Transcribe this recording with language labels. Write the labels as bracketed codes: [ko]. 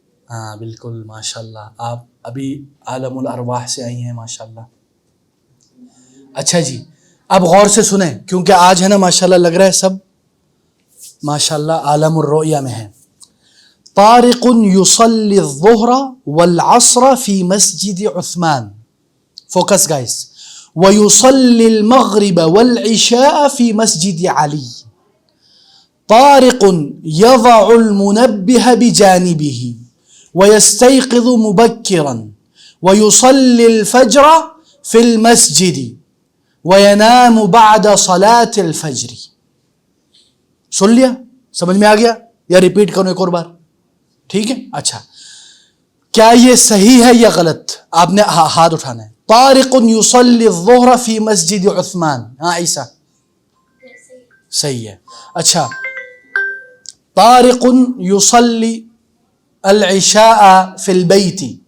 [ur] ہاں بالکل ماشاء اللہ, آپ ابھی عالم الارواح سے آئی ہیں ماشاء اللہ. اچھا جی, اب غور سے سنیں کیونکہ آج ہے نا ماشاء اللہ لگ رہا ہے سب ماشاء اللہ عالم الرؤیا میں ہے. [ar] طارق يصلي الظهر والعصر في مسجد عثمان. [en] Focus guys. [ar] ويصلي المغرب والعشاء في مسجد علي. طارق يضع المنبه بجانبه ويستيقظ مبكرا ويصلي الفجر في المسجد وينام بعد صلاة الفجر. [ur] سن لیا, سمجھ میں آ گیا یا ریپیٹ کروں ایک اور بار. ٹھیک ہے اچھا. کیا یہ صحیح ہے یا غلط, آپ نے ہاتھ اٹھانا ہے. [ar] طارق يصلي الظهر في مسجد عثمان. [ur] ہاں عیسیٰ صحیح ہے. اچھا. [ar] طارق يصلي العشاء في البيت.